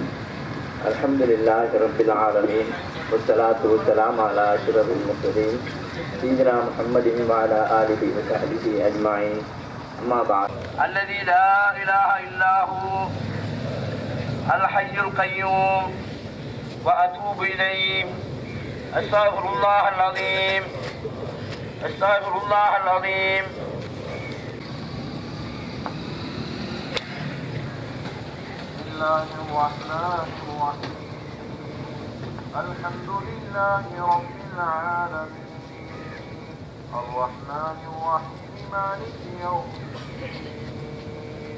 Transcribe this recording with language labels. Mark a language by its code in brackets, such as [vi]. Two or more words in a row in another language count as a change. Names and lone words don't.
[ar] الحمد لله رب العالمين والصلاة والسلام على أشرف المرسلين سيدنا محمد وعلى آله وصحبه أجمعين. أما بعد. الذي لا إله إلا هو الحي القيوم وأتوب إليه. أستغفر الله العظيم، أستغفر الله العظيم. الله الرحمن الرحيم. الحمد لله رب العالمين الرحمن الرحيم مالك يوم الدين.